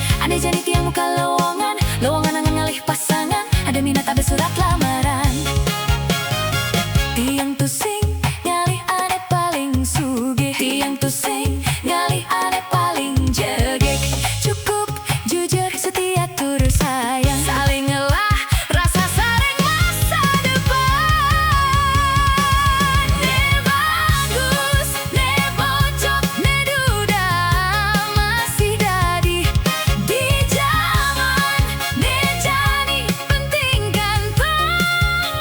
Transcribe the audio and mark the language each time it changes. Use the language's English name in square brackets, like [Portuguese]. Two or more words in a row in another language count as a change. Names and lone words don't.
[Balinese] Ada jani tiang muka lowongan, lowongan angan ngalih pasangan, [Indonesian] ada minat ada surat lamaran. [Balinese] Tiang tusing ngalih ane paling sugih, tiang tusing ngalih ane paling jegek. [Indonesian] Cukup jujur setia turut sayang, [Balinese] saling ngelah rasa saring [Indonesian] masa depan. [Balinese] Ne bagus, ne bocok, ne duda masih dadi di zaman ne jani [Indonesian] penting ganteng.